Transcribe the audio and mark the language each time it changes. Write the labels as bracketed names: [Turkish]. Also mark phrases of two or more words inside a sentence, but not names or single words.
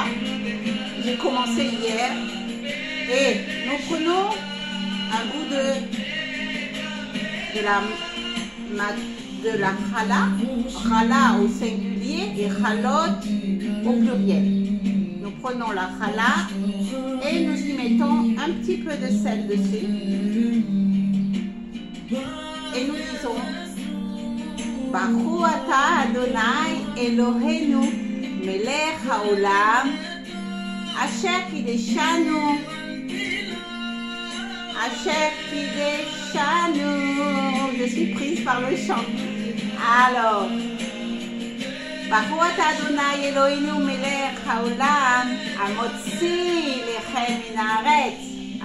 [French] J'ai commencé hier et nous prenons un bout de la chala au singulier et chalot au pluriel. Nous prenons la chala et nous y mettons un petit peu de sel dessus. Et nous disons [Hebrew] ברוך אתה אדוני אלוהינו מלך העולם אשר קידשנו אשר קידשנו. [French] Je suis prise par le chant. Alors, [Hebrew] ברוך אתה אדוני אלוהינו מלך העולם המוציא לחם מן הארץ.